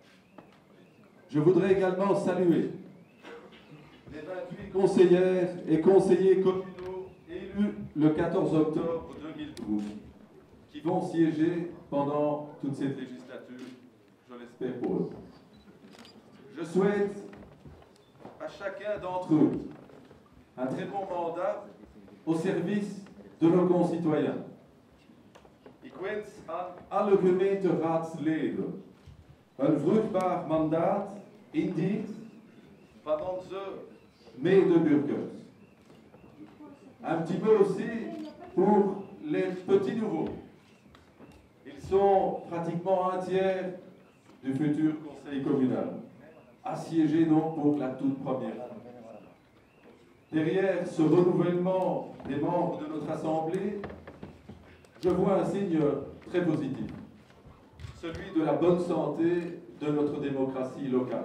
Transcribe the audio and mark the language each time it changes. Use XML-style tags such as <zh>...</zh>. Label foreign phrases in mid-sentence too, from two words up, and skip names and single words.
<fr>Je voudrais également saluer les 28 conseillères et conseillers communaux élus le 14 octobre 2012, qui vont siéger pendant toute cette législature, je l'espère pour eux. Je souhaite à chacun d'entre eux un très bon mandat au service de nos concitoyens.</fr> <nl>Ik wens aan alle gemeenteraadsleden een vruchtbaar mandaat in dienst van onze medeburgers.</nl> <fr>Un petit peu aussi pour les petits nouveaux. Ils sont pratiquement un tiers du futur conseil communal, assiégés donc pour la toute première fois. Derrière ce renouvellement des membres de notre Assemblée, je vois un signe très positif, celui de la bonne santé de notre démocratie locale.</fr>